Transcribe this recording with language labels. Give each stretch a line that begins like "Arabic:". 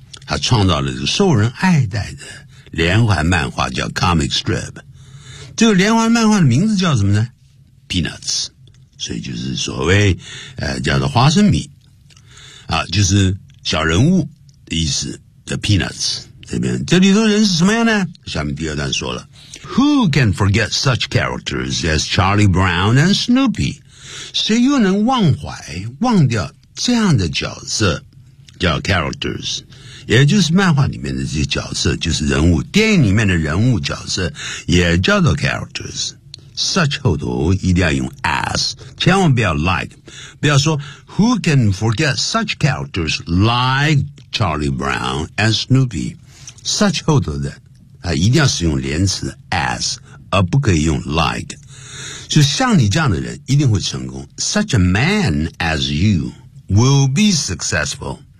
Chinese: 他创造了受人爱戴的连环漫画叫 comic strip。这个连环漫画的名字叫什么呢 ？Peanuts。所以就是所谓叫做花生米啊，就是小人物的意思的 peanuts 这边，这里头人是什么样呢？下面第二段说了
English: Who can forget such characters as Charlie Brown and Snoopy?
Chinese: 谁又能忘掉这样的角色叫 characters， 也就是漫画里面的这些角色，就是人物，电影里面的人物角色也叫做 characters。 Such 后头一定要用 as， 千万不要 like， 不要说
English: Who can forget such characters like Charlie Brown and Snoopy？
Chinese: Such 后头的啊，一定要使用连词 as， 而不可以用 like。就像你这样的人一定会成功。
English: Such a man as you will be successful。